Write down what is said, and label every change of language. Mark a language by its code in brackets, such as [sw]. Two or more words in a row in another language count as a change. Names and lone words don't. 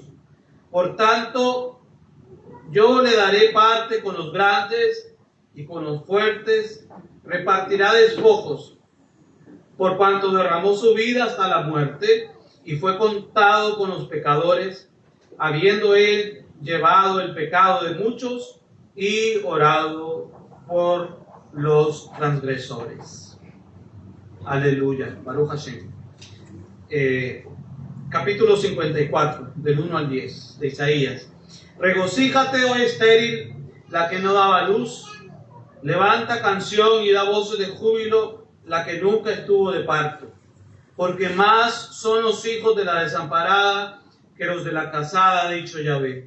[es] Por tanto, yo le daré parte con los grandes y con los fuertes repartirá despojos, por cuanto derramó su vida hasta la muerte y fue contado con los pecadores, habiendo él llevado el pecado de muchos y orado por los transgresores. Aleluya. [he] ברוך השם. [es] Capítulo 54, del 1 al 10, de Isaías. Regocíjate, oh estéril, la que no daba luz. Levanta canción y da voces de júbilo, la que nunca estuvo de parto. Porque más son los hijos de la desamparada que los de la casada, ha dicho Yahvé.